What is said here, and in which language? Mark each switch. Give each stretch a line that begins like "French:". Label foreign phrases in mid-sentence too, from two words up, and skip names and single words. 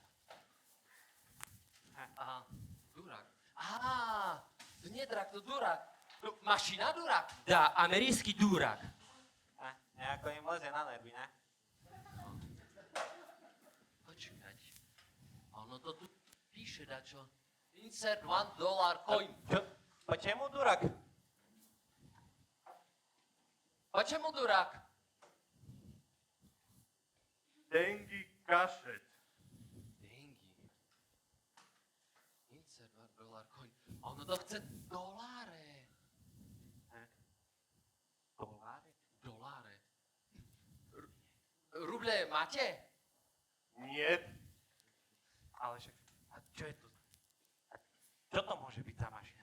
Slovak: Aha, durak. To nie drak, to durak. Mašina durak. Da, americký dúrak. Nejako im leze na nervy, ne? Počkať. Ono to tu píše dačo.
English: Insert $1 coin.
Russian: Почему дурак? Почему дурак? Деньги кашет.
English: Dengi. Insert $1 coin.
Slovak: Ono to chce doláre. Doláre. Ruble máte? Nie. Ale však, a čo je to? Čo to môže byť za mašina?